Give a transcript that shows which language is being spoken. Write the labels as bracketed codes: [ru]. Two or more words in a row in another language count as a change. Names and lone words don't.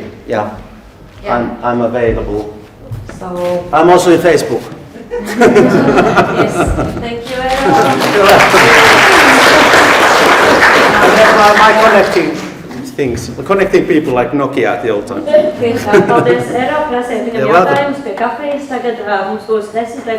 [en] Yeah. I'm available. So I'm also in Facebook. yes, thank you, Eero. And then my connecting things, connecting people like Nokia at the old time. [lv] Paldies, Eero, prasēju viņam [en] You're welcome. [lv] jautājumus pie kafijas. Tagad mums būs 10